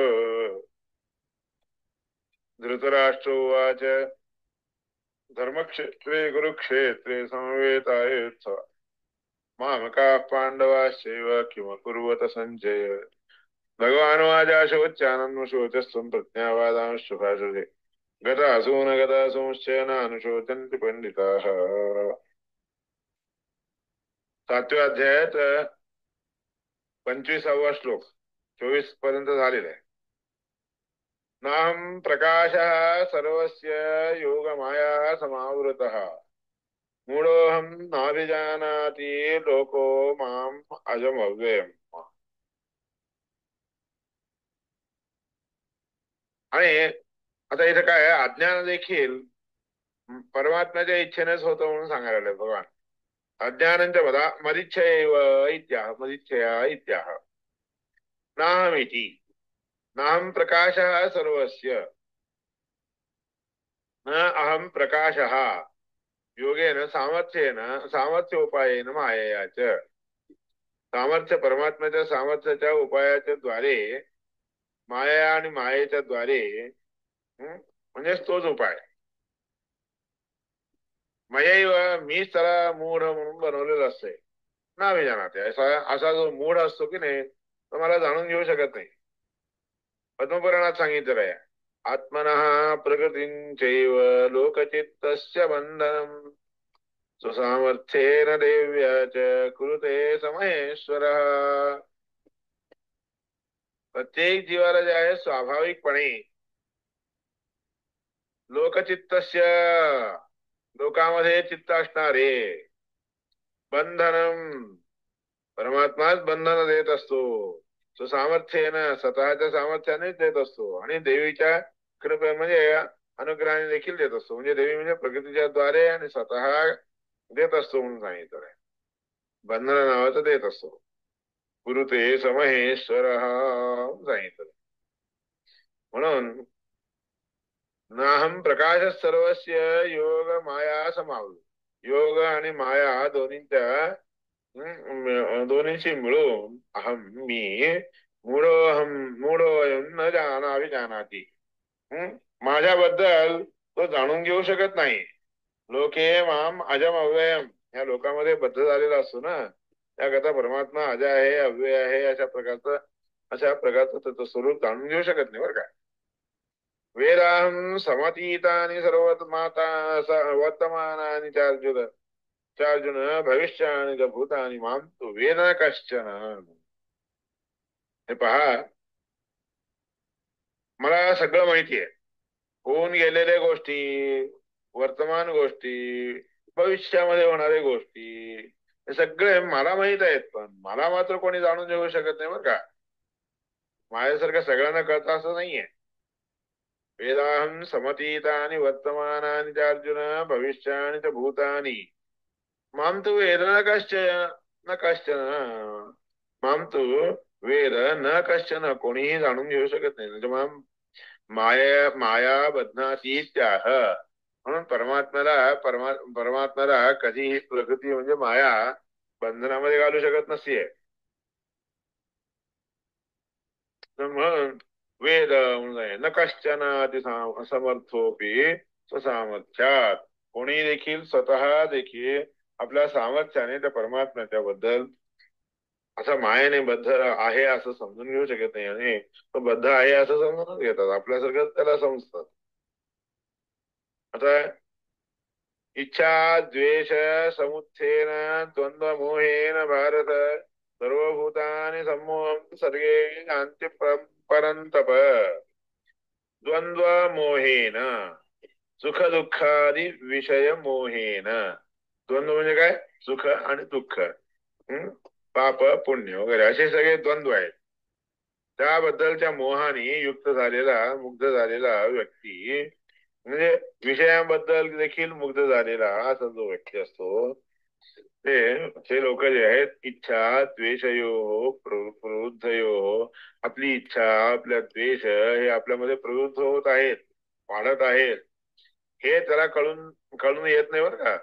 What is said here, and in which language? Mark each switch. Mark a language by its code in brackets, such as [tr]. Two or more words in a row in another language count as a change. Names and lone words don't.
[sa] धृतराष्ट्र उवाच धर्मक्षेत्रे कुरुक्षेत्रे समवेतायुत्सव मामकाः पाण्डवाश्चैव किमकुर्वत सञ्जय। भगवानुवाचाशोच्चानन्वशोचस्त्वं प्रज्ञावादांश्च भाषसे गतासून गतासूंश्च नानुशोचन्ति पंडिताः। [mr] 7व्या अध्यायात 25वा श्लोक 24 पर्यंत झालेला आहे. [sa] नाहं प्रकाशः सर्वस्य योगमाया समावृतः मूढोऽहं नाभिजानाति लोको माम् अजमव्ययम्. [mr] आणि आता इथं काय अज्ञान देखील परमात्म्याच्या इच्छेनेच होतं म्हणून सांगायला लागले भगवान. [sa] अज्ञानंच मदिच्छयैव इत्याह मदिच्छया इत्याह नाहमिति नाहं प्रकाशः सर्वस्य न अहं प्रकाशः योगेन सामर्थ्योपायेन मायया च. [mr] सामर्थ्य परमात्म्याच्या सामर्थ्याच्या उपायाच्या द्वारे माया आणि मायेच्या द्वारे म्हणजेच तोच उपाय. मयैव मीच त्याला मूढ म्हणून बनवलेलं असतंय ना जाणते. असा जो मूढ असतो की नाही तो मला जाणून घेऊ शकत नाही. पद्मपुराणात सांगितलेलं आहे [sa] आत्मनः प्रकृतींचैव लोकचित्तस्य बंधनम् स्वसामर्थ्येन देव्या च कुरुते समहेश्वरः. [mr] प्रत्येक जीवाला जे आहे स्वाभाविकपणे लोकचित्तस्य लोकामध्ये चित्त असणारे बंधनम परमात्माच बंधन देत असतो. स्वसामर्थ्येनं स्वतःच्या सामर्थ्यानेच देत असतो आणि देवीच्या कृपे म्हणजे अनुग्रहाने देखील देत असतो. म्हणजे देवी म्हणजे प्रकृतीच्या द्वारे आणि स्वतः देत असतो म्हणून सांगितलं आहे. बंधन नावाचं देत असतो. [sa] गुरुते समहेश्वर सांगितलं. म्हणून नाहं प्रकाश सर्वस्य योग माया समावलो. [mr] योग आणि माया दोन्हींची मिळून अहम मी [sa] मूढोऽयं न जानामि जानाति. [mr] माझ्याबद्दल तो जाणून घेऊ शकत नाही. [sa] लोके माम अजम अव्ययम [mr] या लोकांमध्ये बद्ध झालेला असतो ना त्याकरता परमात्मा अजय आहे अव्यय आहे अशा प्रकारचं त्याचं स्वरूप जाणून घेऊ शकत नाही बरं का. [sa] वेदाहं समतीतानि वर्तमानानि चार्जुन भविष्यानि च भूतानि मां तु वेद न कश्चन. [mr] हे पहा मला सगळं माहिती आहे. होऊन गेलेल्या गोष्टी वर्तमान गोष्टी भविष्यामध्ये होणाऱ्या गोष्टी हे सगळे मला माहित आहेत. पण मला मात्र कोणी जाणून घेऊ शकत नाही बरं का. माझ्यासारखं सगळ्यांना कळतं असं नाहीये. [sa] वेदाहं समतीतानि वर्तमानानि च अर्जुन भविष्यानि च भूतानि मां तु वेद न कश्चन मां तु वेद न कश्चन [mr] कोणीही जाणून घेऊ शकत नाही. म्हणजे [sa] माया बध्नाति इत्याह. [mr] म्हणून परमात्म्याला कधीही प्रकृती म्हणजे माया बंधनामध्ये घालू शकत नसते. [sa] म्हणून वेद म्हणजे न कश्चन असमर्थोपी स्वसामर्थ्यात, [mr] कोणी देखील स्वतः देखील आपल्या सामर्थ्याने त्या परमात्म्याच्या बद्दल असं मायेने बद्ध आहे असं समजून घेऊ शकत नाही, आणि तो बद्ध आहे असं समजूनच घेतात, आपल्यासारखं त्याला समजतात. [sa] आता इच्छा द्वेष समुत्थेन द्वंद्व मोहेन भारत सर्वभूतानि सम्मोहं सर्गे यान्ति परन्तप. द्वंद्व मोहेन, सुख दुःखादी विषय मोहेन. [mr] द्वंद्व म्हणजे काय? सुख आणि दुःख, पाप पुण्य वगैरे असे सगळे द्वंद्व आहेत. त्याबद्दलच्या मोहाने युक्त झालेला, मुग्ध झालेला व्यक्ती म्हणजे विषयांबद्दल देखील मुग्ध झालेला असा जो व्यक्ती असतो, ते लोक जे आहेत, [sa] इच्छा द्वेषयो प्रवृद्धयो, [mr] आपली इच्छा आपल्या द्वेष हे आपल्यामध्ये प्रवृत्त होत आहेत, वाढत आहेत, हे त्याला कळून येत नाही बरं का.